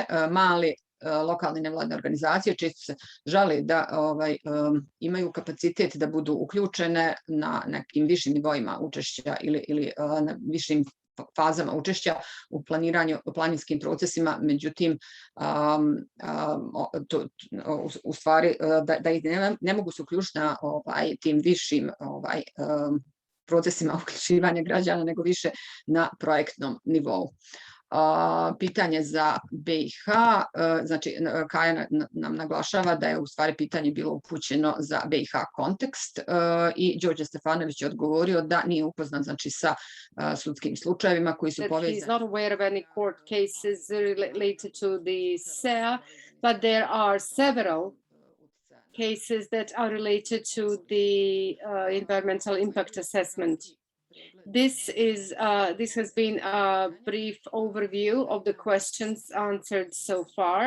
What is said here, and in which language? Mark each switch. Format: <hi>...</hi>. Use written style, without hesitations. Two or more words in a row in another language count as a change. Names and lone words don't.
<bs>Mali lokalne nevladne organizacije često se žale da imaju kapacitet da budu uključene na nekim višim nivoima učešća ili na višim fazama učešća u planinskim procesima, međutim, u stvari da ih ne mogu se uključiti na tim višim procesima uključivanja građana, nego više na projektnom nivou. Pitanje za BiH, znači Kaja nam naglašava da je u stvari pitanje bilo upućeno za BiH kontekst i Đorđe Stefanović je odgovorio da nije upoznat znači sa sudskim slučajevima koji su povezani.</bs> <en>He is not aware of any court cases related to the SEA, but there are several cases that are related to the environmental impact assessment. This has been a brief overview of the questions answered so far.</en>